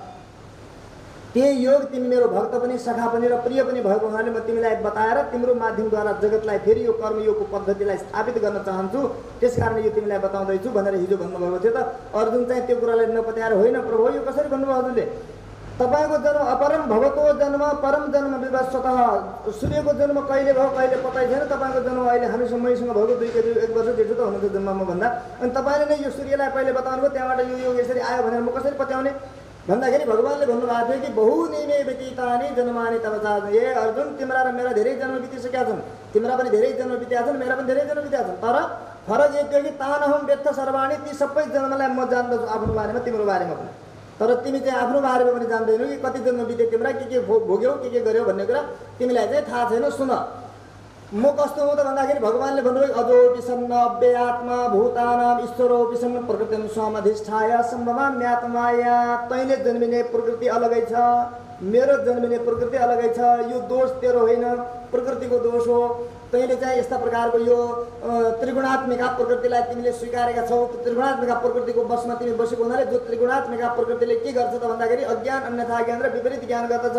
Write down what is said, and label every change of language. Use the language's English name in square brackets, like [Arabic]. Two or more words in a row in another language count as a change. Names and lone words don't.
[Nepali] त्यही योग तिमी मेरो भक्त पनि सखा पनि र प्रिय पनि भएको हुनाले म तिमीलाई बताएर तिम्रो माध्यमद्वारा जगतलाई फेरि यो कर्मयोगको पद्धतिलाई स्थापित गर्न चाहन्छु, त्यसकारण यो तिमीलाई बताउँदैछु भनेर हिजो भन्नुभएको थियो। त अर्जुन चाहिँ त्यो कुरालाई नपत्याएर, होइन प्रभु यो कसरी भन्नुभयो हजुरले, तपाईँको जन्म [Sanskrit] अपरम भवतो जन्म परम जन्म विवस्वतः, [Nepali] सूर्यको जन्म कहिले भयो कहिले पत्तै छैन। तपाईँको जन्म अहिले हामीसँग मैसँग भएको 1 वर्ष जेठो त हुनुहुन्छ जन्ममा भन्दा, अनि तपाईँले नै यो सूर्यलाई पहिले बताउनु भयो, त्यहाँबाट यो योग यसरी आयो भनेर म कसरी पत्याउने भन्दाखेरि भगवानले भन्नुभएको थियो कि [Sanskrit] बहुनिमे व्यतीतानि जन्मानि तव चाहन्। [Nepali] ए अर्जुन, तिम्रा र मेरा धेरै जन्म बितिसकेका छन्, तिम्रा पनि धेरै जन्म बितेका छन्, मेरा पनि धेरै जन्म बितेका छन्। तर फरक यति हो कि [Sanskrit] तानहम व्यर्थ सर्वाणि, [Nepali] ती सबै जन्मलाई म जान्दछु आफ्नो बारेमा, तिम्रो बारेमा पनि। तर तिमी चाहिँ आफ्नो बारेमा पनि जान्दैनौ कि कति जन्म बिते तिम्रा, के भोग्यौ के गर्यौ भन्ने कुरा तिमीलाई चाहिँ थाहा छैन। सुन म कस्तो हुँ त भन्दाखेरि भगवानले भन्नुभयो, [Sanskrit] अजोपि सन्न अव्ययात्मा भूतानाम ईश्वरोपि सन्न प्रकृतिम स्वामधिष्ठाय सम्भवाम्यात्माया। [Nepali] तैँले जन्मिने प्रकृति अलगै छ, मेरो जन्मिने प्रकृति अलगै छ। यो दोष तेरो होइन, प्रकृतिको दोष हो। तैँले चाहिँ यस्ता प्रकारको यो त्रिगुणात्मिका प्रकृतिलाई तिमीले स्वीकारेका छौ। त्रिगुणात्मिका प्रकृतिको बसमा तिमी बसेको हुनाले जो त्रिगुणात्मिका प्रकृतिले के गर्छ त भन्दाखेरि अज्ञान अन्यथा ज्ञान र विपरीत ज्ञान गर्दछ।